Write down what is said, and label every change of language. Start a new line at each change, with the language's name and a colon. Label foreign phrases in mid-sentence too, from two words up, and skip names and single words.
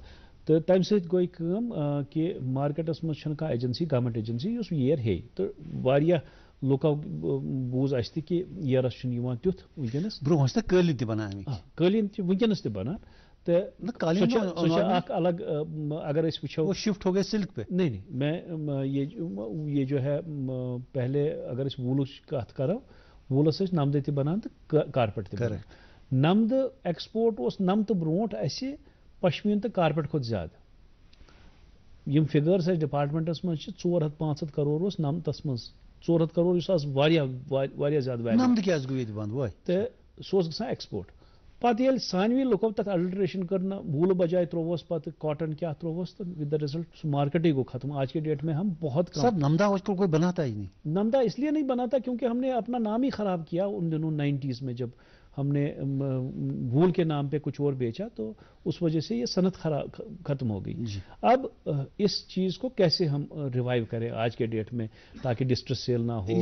Kashmiri: تہٕ تمہِ سۭتۍ گٔے کٲم کہِ مارکیٹس منٛز چھنہٕ کانٛہہ
English: agency government agency
Kashmiri: یُس ییر ہیٚیہِ. تہٕ واریاہ لُکو بوٗز اسہِ تہِ کہِ ییرس چھُنہٕ یِوان تیُتھ ونکیٚنس. برونٛہہ ٲسۍ نہٕ قٲلیٖن تہِ بنان قٲلیٖن تہِ ونکیٚنس تہِ بنان. سۄ چھِ اکھ الگ اگر أسۍ وٕچھو
Urdu: شفٹ ہو گئے سلک پہ. نہیں میں یہ جو ہے پہلے
Kashmiri: اگر أسۍ ووٗلٕچ کتھ کرو ووٗلس ٲسۍ نمدٕ تہِ بنان تہٕ کارپیٹ تہِ بنان. نمدٕ ایکسپورٹ اوس نمتہٕ برونٛٹھ اسہِ پشمیٖن تہٕ کارپیٹ کھۄتہٕ زیادٕ. یِم فِگٲرٕس اسہِ ڈپارٹمنٹس منٛز چھِ 400-500 کرور اوس نمتس منٛز 400 کرور یُس آز واریاہ زیادٕ ویلیو. نمدٕ کیٛازِ گوٚو ییٚتہِ بنٛد وۄنۍ تہٕ سُہ اوس گژھان ایکسپورٹ. پتہٕ ییٚلہِ سانوٕے لُکو تتھ الٹریشن کٔر نہ ووٗلہٕ بجائے ترووس پتہٕ کاٹن کیٛاہ ترووس تہٕ
English: with the result
Kashmiri: سُہ مارکیٹٕے گوٚو ختم.
Urdu: آج کے ڈیٹ میں ہم بہت کم. سر نمدہ آج کل کوئی بناتا ہی نہیں. نمدہ اس لیے نہیں بناتا کیونکہ ہم نے اپنا نام ہی خراب کیا ان دنوں 90s میں جب ہم نے وول کے نام پہ کچھ اور بیچا تو اس وجہ سے یہ صنعت ختم ہو گئی. اب اس چیز کو کیسے ہم ریوائیو کریں آج کے ڈیٹ میں تاکہ
English: distress sale
Urdu: نہ ہو.